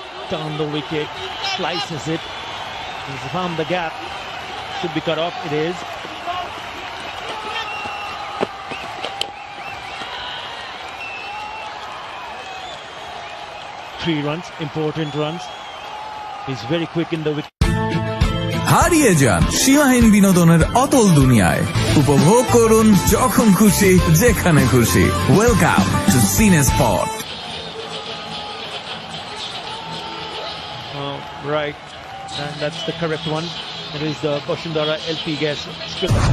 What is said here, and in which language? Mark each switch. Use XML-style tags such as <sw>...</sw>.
<en>Down the wicket, slices it. He's found the gap. Should be cut off. It is. Three runs, important runs. He's very quick in the wicket.</en> <bn>হারিয়ে যান সীমাহীন বিনোদনের অতল দুনিয়ায় উপভোগ করুন যখন খুশি যেখানে খুশি ওয়েলকাম টু সিনে spot</bn> <en>Right, and that's the correct one. It is the Koshindara LP gas strip.</en>